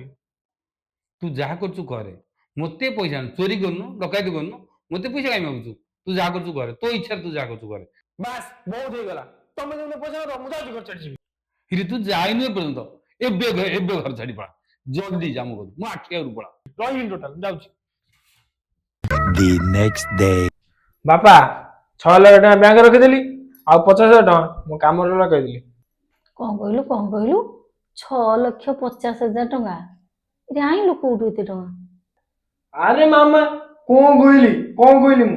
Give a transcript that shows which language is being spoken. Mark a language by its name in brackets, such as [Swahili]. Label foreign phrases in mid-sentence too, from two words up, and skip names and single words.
[Odia] ତୁ ଯାହା କରୁଛୁ କରେ, ମତେ ପଇସା ଆଣୁ। ଚୋରି କରୁନୁ, ଡକାୟତି କରୁନୁ, ମତେ ପଇସା କାଇଁ ମାଗୁଛୁ? ତୁ ଯାହା କରୁଛୁ କରେ, ତୋ ଇଚ୍ଛାରେ ତୁ ଯାହା କରୁଛୁ କରେ। ବାସ୍ ବହୁତ ହେଇଗଲା। ତମେ ଯଦି ମତେ ପଇସା ନ ଦବ ମୁଁ ଯାଉଛି ଘର ଛାଡି ଯିବି। ହିରେ ତୁ ଯାଇନୁ ଏପର୍ଯ୍ୟନ୍ତ। ଏବେ ଘର ଛାଡି ପଳା। ଜଲ୍ଦି ଯା ମୋ ଘରୁ, ମୋ ଆଖି ଆଗରୁ ପଳା। ରହିବିନି ଟୋଟାଲ, ଯାଉଛି। [English] The next day. [Odia] ବାପା 6,00,000 ଟଙ୍କା ବ୍ୟାଙ୍କରେ ରଖିଦେଲି, ଆଉ 50,000 ଟଙ୍କା ମୁଁ କାମରେ ଲଗେଇଦେଲି। କଣ କହିଲୁ 6,50,000 ଟଙ୍କା ଏରେ ଆଣିଲୁ କୋଉଠୁ ଏତେ ଟଙ୍କା? ଆରେ ମାମା କଣ କହିଲି ମୁଁ?